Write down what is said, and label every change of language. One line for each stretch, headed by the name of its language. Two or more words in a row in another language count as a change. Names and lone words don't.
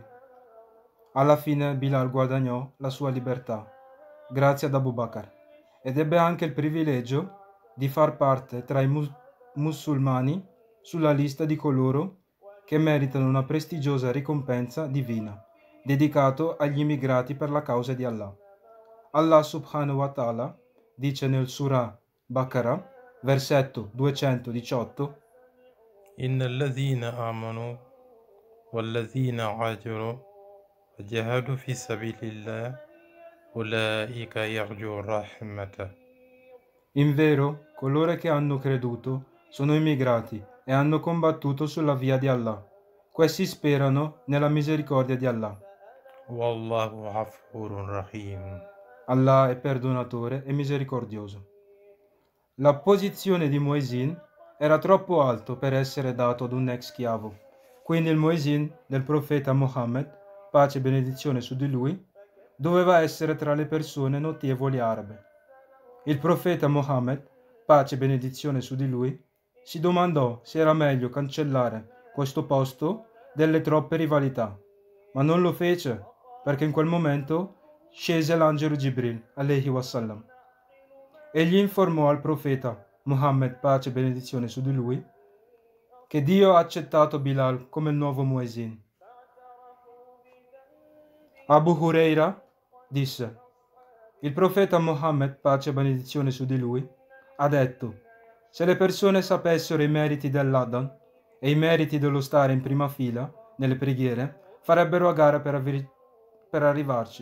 Italian: Alla fine Bilal guadagnò la sua libertà, grazie ad Abu Bakr, ed ebbe anche il privilegio di far parte tra i musulmani sulla lista di coloro che meritano una prestigiosa ricompensa divina, dedicato agli immigrati per la causa di Allah. Allah
Arabic: سبحانه وتعالى
Italian: dice nel Surah Baqarah, versetto 218:
Arabic: إن الذين آمنوا والذين هاجروا وجاهدوا في سبيل الله أولئك يرجو رحمة.
Italian: In vero, coloro che hanno creduto sono immigrati e hanno combattuto sulla via di Allah. Questi sperano nella misericordia di Allah.
Arabic: والله غفور رحيم.
Italian: Allah è perdonatore e misericordioso. La posizione di Muezzin era troppo alto per essere dato ad un ex schiavo. Quindi il Muezzin del profeta Muhammad, pace e benedizione su di lui, doveva essere tra le persone notevoli arabe. Il profeta Muhammad, pace e benedizione su di lui, si domandò se era meglio cancellare questo posto delle troppe rivalità, ma non lo fece perché in quel momento scese l'angelo Jibril,
Arabic: عليه وسلم.
Italian: Egli informò al profeta Muhammad, pace e benedizione su di lui, che Dio ha accettato Bilal come il nuovo Muezzin. Abu Huraira disse: il profeta Muhammad, pace e benedizione su di lui, ha detto: se le persone sapessero i meriti dell'Adhan e i meriti dello stare in prima fila nelle preghiere, farebbero a gara per arrivarci.